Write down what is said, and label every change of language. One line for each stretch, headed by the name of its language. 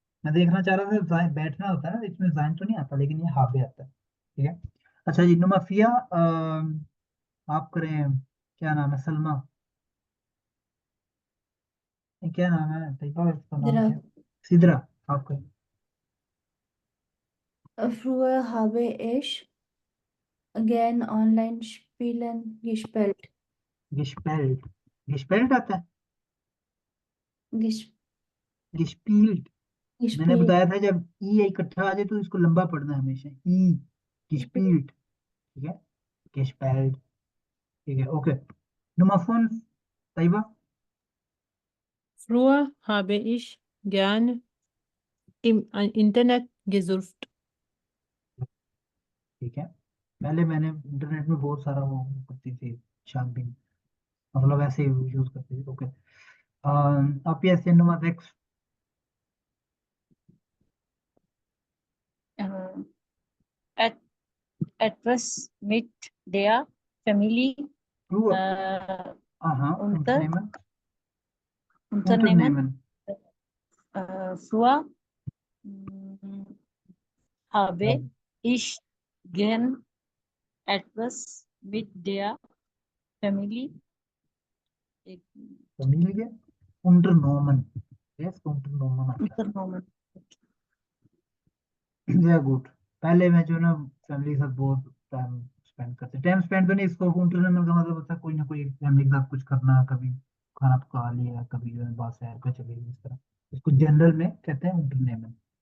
Hindi: मैं देखना चाह रहा था बैठना होता है ना, इसमें जाइन तो नहीं आता, लेकिन ये हावे आता है, ठीक है। अच्छा जी नुमाफिया, आप करें, क्या नाम है, सलमा, ये क्या नाम है तैयबा, इसका नाम Dra. क्या, सिदरा, आप करें।
German: Früher habe ich gern online Spielen gespielt.
Hindi: गिशपेल्ट, गिशपेल्ट आता है, Ges गिशपील्ट। मैंने
German: gespielt.
Hindi: बताया था जब ई इकट्ठा आ जाए तो इसको लंबा पढ़ना है हमेशा, ई गिशपील्ट, ठीक है, गिशपेल्ट, ठीक है, okay. नुमाफोन Taiba,
German: früher habe ich gern im Internet gesurft
Hindi: ठीक है। पहले मैंने इंटरनेट में बहुत सारा वो करती थी शॉपिंग, मतलब ऐसे यूज करती थी। ओके, अब ये सिनेमा देख
German: at etwas mit der Familie
English: ट्रू। äh,
Hindi: हाँ,
German: unternehmen unternehmen। früher mm, habe ich gern etwas mit der Familie Familie unternommen।
Hindi: Yes, unternommen आता
German: unternommen.
Hindi: है। Very good. पहले मैं जो ना फैमिली के साथ बहुत टाइम स्पेंड तो नहीं, इसको unternehmen का मतलब होता है कोई ना कोई फैमिली के साथ कुछ करना, कभी खाना पका लिया, कभी जो है बाहर सैर पे चले गए, इस तरह इसको जनरल में कहते हैं unternehmen।